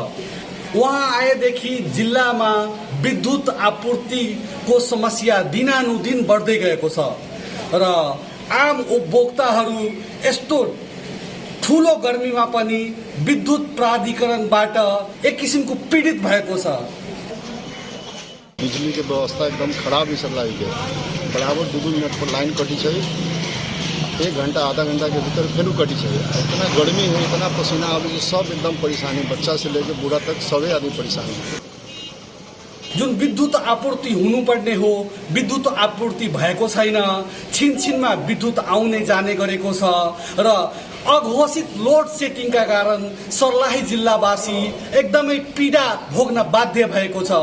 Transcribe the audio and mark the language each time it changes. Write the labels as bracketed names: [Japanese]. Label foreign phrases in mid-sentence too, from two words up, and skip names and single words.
[Nepali] उहाँ आएदेखि जिल्लामा विद्युत आपूर्तिको समस्या दिनानुदिन बढ्दै गएको छ र आम उपभोक्ताहरू यस्तो ठुलो गर्मीमा पनि विद्युत प्राधिकरणबाट एक किसिमको पीडित भएको छ। [Hindi] बिजली के व्यवस्था एकदम खराब ही सर्लाही के बराबर 2 मिनट पर लाइन कटी है, 1 घंटा आधा घंटा के भीतर फिर कटी है। इतना गर्मी है, इतना पसीना आवे, सब एकदम परेशानी, बच्चा से लेकर बूढ़ा तक सबै आदमी परेशानी। [Nepali] जुन विद्युत आपूर्ति हुनुपर्ने हो विद्युत आपूर्ति भएको छैन। छिनछिनमा विद्युत आउने जाने गरेको छ र अघोषित लोड सेटिङका कारण सर्लाही जिल्लावासी एकदमै पीडा भोग्न बाध्य भएको छ।